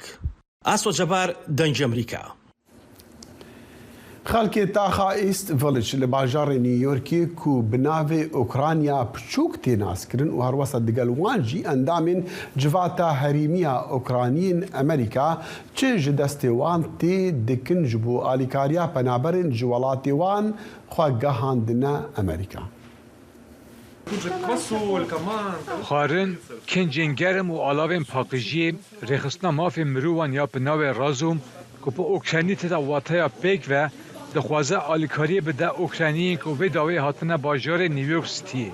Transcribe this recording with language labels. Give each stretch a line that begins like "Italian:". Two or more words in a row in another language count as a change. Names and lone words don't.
Kurdish: ئاسۆ جەبار، دەنگی ئەمریکا. خەڵکی تاخا ئیست ڤڵج لە باژارێ نیویۆرکی و بناوێ ئۆکرانیا پچووک تێناسکردن و هەروەسە دەگەل وانجی ئەندامین جڤاتە هەریمیە ئۆکرانیین ئەمریکا چ ji destê wan tê dikin ji bo alîkariya penaberên ji welatê wan xwe gehandine Amerîka. Xwarin kincên germ û alavên paqijiyê rêxistina mafên mirovan ya pinavê Razûm ku bi Ukraynî têda wateya pêk ve dixwaze alîkariyê bide Ukrayniyên ku vê dawê hatine bajarê New York Cityê.